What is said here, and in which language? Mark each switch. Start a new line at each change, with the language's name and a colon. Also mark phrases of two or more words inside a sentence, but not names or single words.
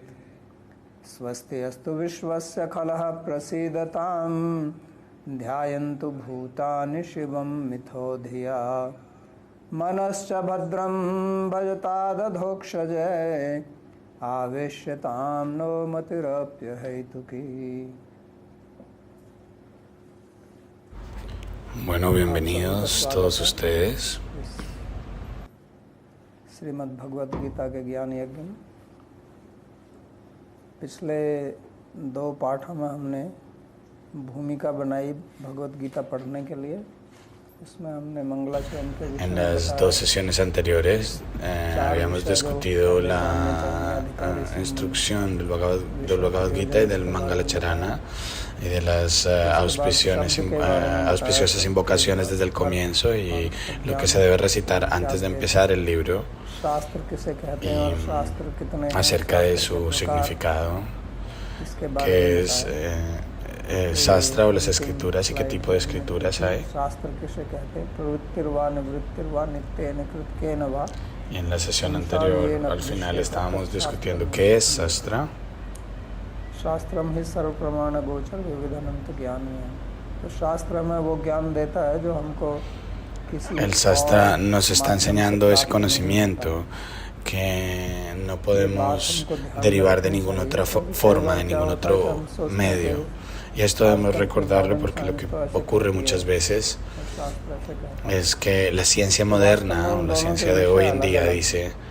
Sanskrit: स्वस्ति अस्तु विश्वस्य खलः प्रसीदतां ध्यायन्तु भूतानि शिवं मिथो धिया। मनश्च भद्रं भजतादधोक्षजे आवेश्यतां नो मतिरप्यहैतुकी।
Spanish: Bueno, bienvenidos todos ustedes.
Hindi: श्रीमद् भगवत गीता के ज्ञान यज्ञ में पिछले 2 पाठों में हमने भूमिका बनाई भगवत गीता पढ़ने के लिए। इसमें हमने मंगलाचरण के
Spanish: En las 2 sesiones anteriores habíamos discutido la instrucción del Bhagavad Gita y del Mangalacharana y de las auspiciosas invocaciones desde el comienzo y lo que se debe recitar antes de empezar el libro y acerca de su significado, que es Shastra o las escrituras y qué tipo de escrituras hay. Y en la sesión anterior, al final, estábamos discutiendo qué es Shastra.
Sanskrit: शास्त्रम ही सर्व प्रमाण गोचर विविधानंत ज्ञान है।
Hindi: तो शास्त्र में वो ज्ञान देता है जो हमको
Spanish: El Shastra nos está enseñando ese conocimiento que no podemos derivar de ninguna otra forma, de ningún otro medio. Y esto debemos recordarlo porque lo que ocurre muchas veces es que la ciencia moderna o la ciencia de hoy en día dice